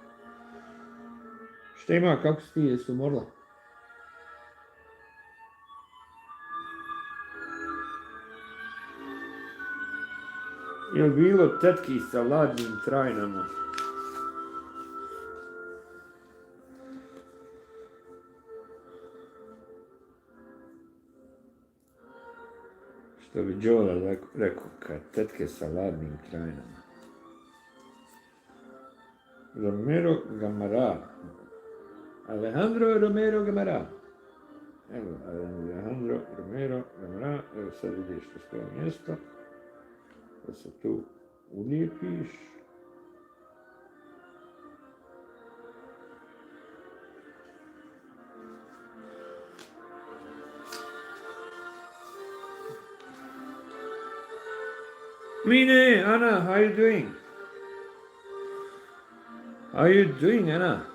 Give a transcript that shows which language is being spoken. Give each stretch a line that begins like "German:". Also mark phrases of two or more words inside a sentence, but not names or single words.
Croatian: Šta ima, kako si ti, jesi umorla? Je li bilo tetki sa ladnim trajnama? Što bi Jola rekao, kad tetke sa ladnim trajnama. Romero Gamara. Alejandro Romero Gamara. Evo, Alejandro Romero Gamara. Evo sad vidiš što stoje mjesto. Da se tu ulijepiš.
English: Mine, Anna, how are you doing? How are you doing, Anna?